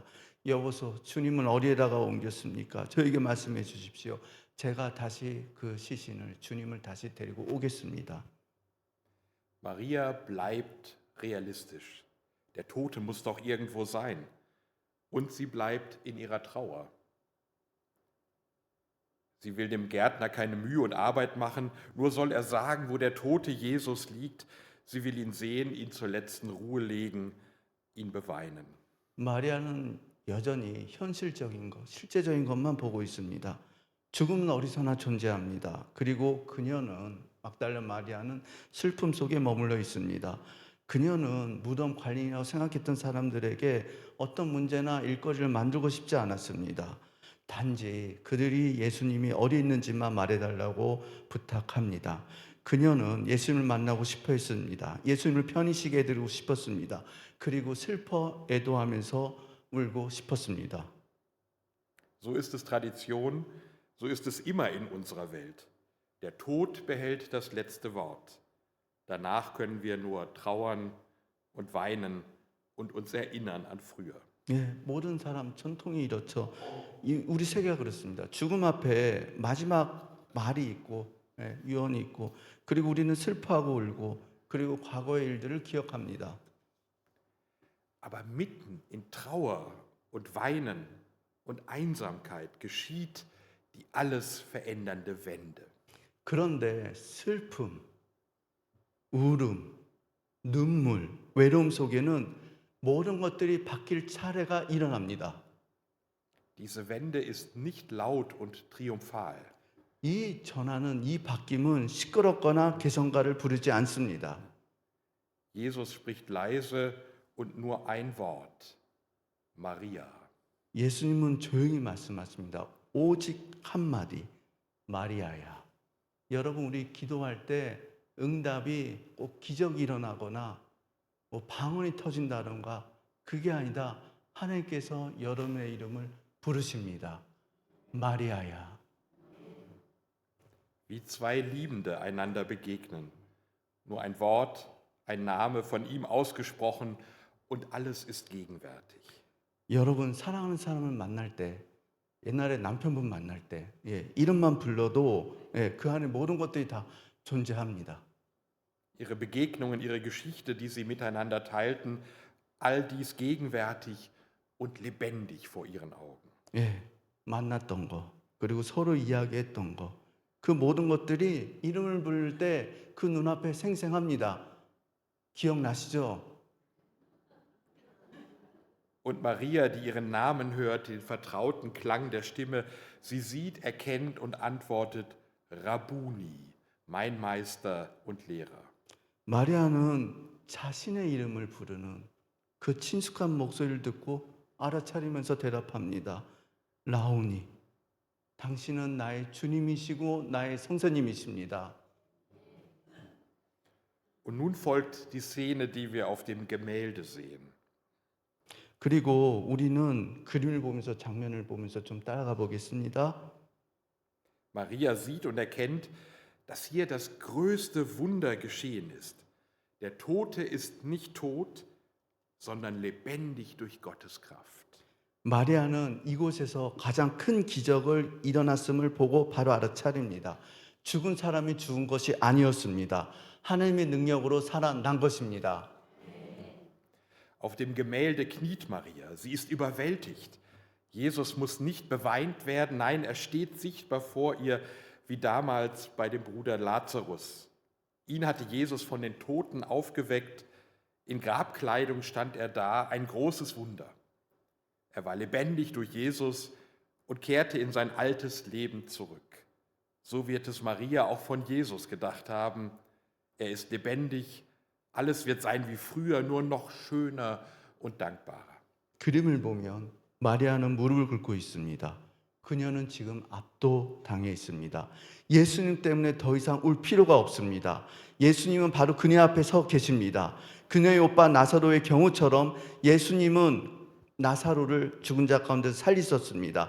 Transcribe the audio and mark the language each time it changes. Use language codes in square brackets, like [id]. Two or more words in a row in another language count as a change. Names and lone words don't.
[ko] 여보소, 주님은 어디에다가 옮겼습니까? 저에게 말씀해 주십시오. 제가 다시 그 시신을 주님을 다시 데리고 오겠습니다. [de] Maria bleibt realistisch. Der Tote muss doch irgendwo sein. Und sie bleibt in ihrer Trauer. Sie will dem Gärtner keine Mühe und Arbeit machen, nur soll er sagen, wo der tote Jesus liegt. Sie will ihn sehen, ihn zur letzten Ruhe legen, ihn beweinen. [ko] 마리아는 여전히 현실적인 것, 실제적인 것만 보고 있습니다. 죽음은 어디서나 존재합니다. 그리고 그녀는 막달라 마리아는 슬픔 속에 머물러 있습니다. 그녀는 무덤 관리인이라고 생각했던 사람들에게 어떤 문제나 일거리를 만들고 싶지 않았습니다. 단지 그들이 예수님이 어디 있는지만 말해달라고 부탁합니다. 그녀는 예수님을 만나고 싶어 했습니다. 예수님을 편히 쉬게 해드리고 싶었습니다. 그리고 슬퍼 애도하면서 울고 싶었습니다. [de] So ist es Tradition, so ist es immer in unserer Welt. Der Tod behält das letzte Wort. Danach können wir nur trauern und weinen und uns erinnern an früher. [ko] 예, 모든 사람 전통이 이렇죠. 우리 세계가 그렇습니다. 죽음 앞에 마지막 말이 있고 유언이 있고 그리고 우리는 슬퍼하고 울고 그리고 과거의 일들을 기억합니다. [de] Aber mitten in Trauer und Weinen und Einsamkeit geschieht die alles verändernde Wende. [ko] 그런데 슬픔, 울음, 눈물, 외로움 속에는 모든 것들이 바뀔 차례가 일어납니다. [de] Diese Wende ist nicht laut und triumphal. [ko] 이 전환은, 이 바뀜은 시끄럽거나 개성가를 부르지 않습니다. [de] Jesus spricht leise und nur ein Wort. Maria. [ko] 예수님은 조용히 말씀하십니다. 오직 한마디, 마리아야. 여러분, 우리 기도할 때 응답이 꼭 기적이 일어나거나 뭐 방언이 터진다던가 그게 아니다. 하나님께서 여러분의 이름을 부르십니다. 마리아야. [de] Wie zwei Liebende einander begegnen. Nur ein Wort, ein Name von ihm ausgesprochen und alles ist gegenwärtig. [ko] 여러분, 사랑하는 사람을 만날 때, 옛날에 남편분 만날 때, 이름만 불러도 그 안에 모든 것들이 다 존재합니다. [de] Ihre Begegnungen, ihre Geschichte, die sie miteinander teilten, all dies gegenwärtig und lebendig vor ihren Augen. [ko] 만났던 거, 그리고 서로 이야기했던 거, 그 모든 것들이 이름을 부를 때 그 눈앞에 생생합니다. 기억나시죠? [de] Und Maria, die ihren Namen hört, den vertrauten Klang der Stimme, sie sieht, erkennt und antwortet, Rabbuni, mein Meister und Lehrer. [ko] 마리아는 자신의 이름을 부르는 그 친숙한 목소리를 듣고 알아차리면서 대답합니다. 라오니, 당신은 나의 주님이시고 나의 선생님이십니다. Und nun folgt die Szene, die wir auf dem Gemälde sehen. 그리고 우리는 그림을 보면서 장면을 보면서 좀 따라가 보겠습니다. Maria sieht und erkennt, dass hier das größte Wunder geschehen ist. Der Tote ist nicht tot, sondern lebendig durch Gottes Kraft. 마리아는 이곳에서 가장 큰 기적을 일어났음을 보고 바로 알아차립니다. 죽은 사람이 죽은 것이 아니었습니다. 하나님의 능력으로 살아난 것입니다. [de] Auf dem Gemälde kniet Maria. Sie ist überwältigt. Jesus muss nicht beweint werden. Nein, er steht sichtbar vor ihr, wie damals bei dem Bruder Lazarus. Ihn hatte Jesus von den Toten aufgeweckt. In Grabkleidung stand er da, ein großes Wunder. Er war lebendig durch Jesus und kehrte in sein altes Leben zurück. So wird es Maria auch von Jesus gedacht haben. Er ist lebendig, alles wird sein wie früher, nur noch schöner und dankbarer. [ko] 그림을 보면 마리아는 무릎을 꿇고 있습니다. 그녀는 지금 압도당해 있습니다. 예수님 때문에 더 이상 울 필요가 없습니다. 예수님은 바로 그녀 앞에 서 계십니다. 그녀의 오빠 나사로의 경우처럼 예수님은 나사로를 죽은 자 가운데서 살리셨습니다.